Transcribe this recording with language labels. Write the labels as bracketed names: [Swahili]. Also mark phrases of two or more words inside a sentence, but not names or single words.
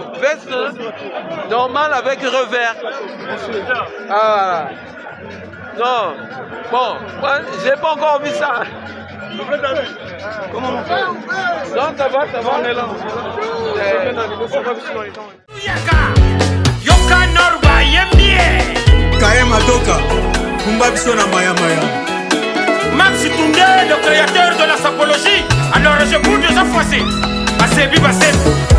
[French] Veste normale avec revers. Ah. Non. Bon, moi, j'ai pas encore vu ça. Comment on fait? Non, ça va, ça va. On est là. Yoka Norba Yembie Kaema Doka Kumba Bisona Maya Maya Maxi Toundé, le créateur de la sapologie. Alors je bouge de sa fois-ci. Basebi, Basebi.